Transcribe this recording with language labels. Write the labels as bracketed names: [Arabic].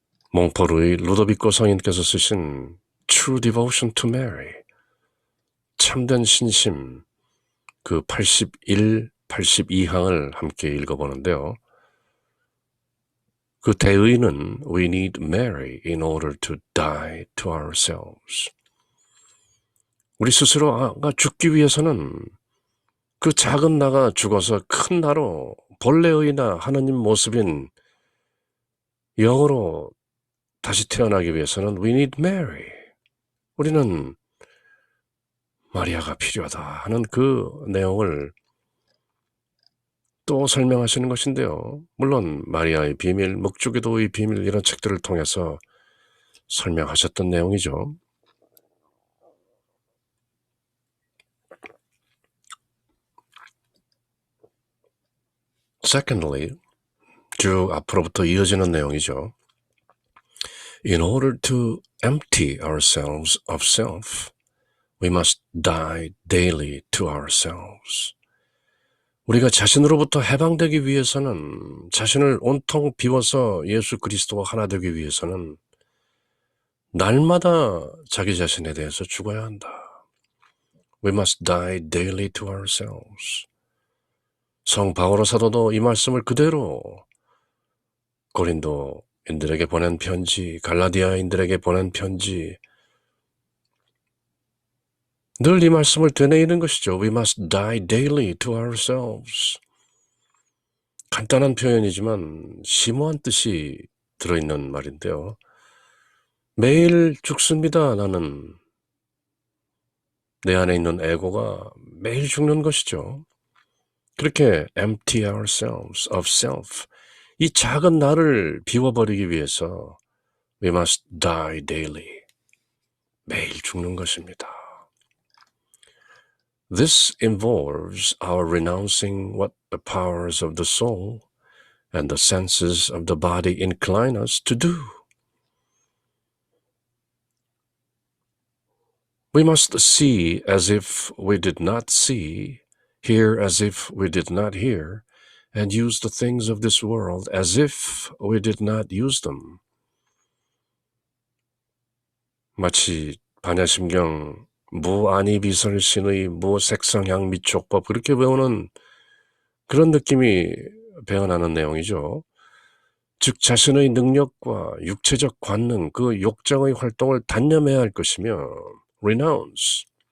[Korean] 몽포르의 루도비코 성인께서 쓰신 True Devotion to Mary, 참된 신심, 그 81, 82항을 함께 읽어보는데요. 그 대의는 [English] We need Mary in order to die to ourselves. [Korean] 우리 스스로가 죽기 위해서는 그 작은 나가 죽어서 큰 나로 본래의 나 하나님 모습인 영으로 다시 태어나기 위해서는 [English] We need Mary. [Korean] 우리는 마리아가 필요하다 하는 그 내용을 또 설명하시는 것인데요. 물론 마리아의 비밀, 묵주기도의 비밀 이런 책들을 통해서 설명하셨던 내용이죠. Secondly, 쭉 앞으로부터 이어지는 내용이죠. [English] In order to empty ourselves of self, we must die daily to ourselves. [Korean] 우리가 자신으로부터 해방되기 위해서는, 자신을 온통 비워서 예수 그리스도와 하나 되기 위해서는 날마다 자기 자신에 대해서 죽어야 한다. [English] We must die daily to ourselves. [Korean] 성 바오로 사도도 이 말씀을 그대로 고린도인들에게 보낸 편지, 갈라디아인들에게 보낸 편지, 늘 이 말씀을 되뇌이는 것이죠. [English] We must die daily to ourselves. [Korean] 간단한 표현이지만 심오한 뜻이 들어있는 말인데요. 매일 죽습니다. 나는. 내 안에 있는 에고가 매일 죽는 것이죠. 그렇게 [English] empty ourselves of self, [Korean] 이 작은 나를 비워버리기 위해서 [English] we must die daily, [Korean] 매일 죽는 것입니다. [English] This involves our renouncing what the powers of the soul and the senses of the body incline us to do. We must see as if we did not see, hear as if we did not hear, and use the things of this world as if we did not use them. [Korean] 마치 반야심경 무아니비설신의 무색성향 미촉법, 그렇게 배우는 그런 느낌이 배어나는 내용이죠. 즉 자신의 능력과 육체적 관능, 그 욕정의 활동을 단념해야 할 것이며 renounce,